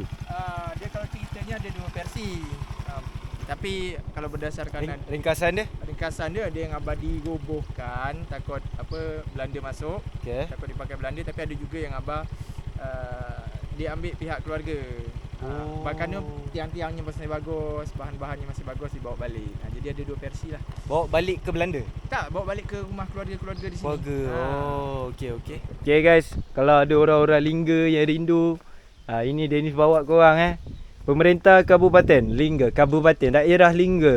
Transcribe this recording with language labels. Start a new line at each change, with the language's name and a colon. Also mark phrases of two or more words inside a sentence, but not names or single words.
Malay: Dia kalau ceritanya ada 2 versi. Tapi kalau berdasarkan ringkasan dia yang abadi dirobohkan takut Belanda masuk. Takut dipakai Belanda, tapi ada juga yang diambil pihak keluarga. Bahkan tiang-tiangnya masih bagus, bahan-bahannya masih bagus, dibawa balik. Jadi ada 2 versi lah. Bawa balik ke Belanda? Tak, bawa balik ke rumah keluarga-keluarga di sini. Keluarga. Okey. Okay guys, kalau ada orang-orang Lingga yang rindu, ini Dennis bawa korang Pemerintah Kabupaten Lingga, Kabupaten Daerah Lingga.